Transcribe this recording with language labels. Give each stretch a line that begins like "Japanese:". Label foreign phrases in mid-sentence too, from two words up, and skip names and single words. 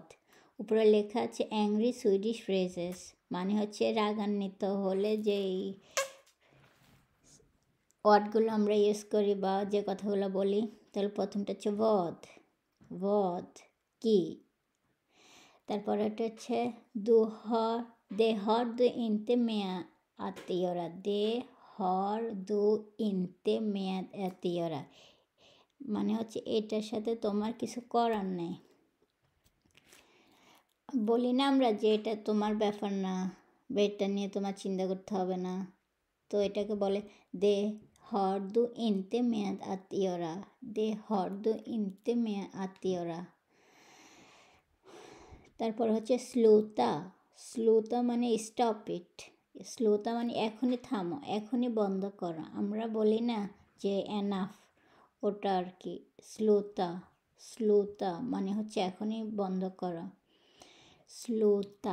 Bangla: উপরে লেখা আছে
English: angry Swedish phrases,
Bangla: মানে হচ্ছে রাগান্বিত হলে যেই ওয়ার্ডগুলো আমরা ইউজ করি বা যে কথাগুলো বলি, তাহলে প্রথমটা হচ্ছে বদ, বদ কি। তারপর এটা হচ্ছে
Swedish: det har du inte med att göra. Det har du inte med att göra,
Bangla: মানে হচ্ছে এটার সাথে তোমার কিছু করার নেই। বলি না আমরা যে এটা তোমার ব্যাপার না বা এটা নিয়ে তোমার চিন্তা করতে হবে না, তো এটাকে বলে
Swedish: det har du inte med att göra. Det har du inte med att göra.
Bangla: তারপর হচ্ছে স্লোতা, স্লোতা মানে
English: stop it,
Bangla: স্লোতা মানে এখনই থামো, এখনই বন্ধ করো। আমরা বলি না যে এনাফ, ওটা আর কি স্লোতা, স্লোতা মানে হচ্ছে এখনই বন্ধ করো, স্লোতা।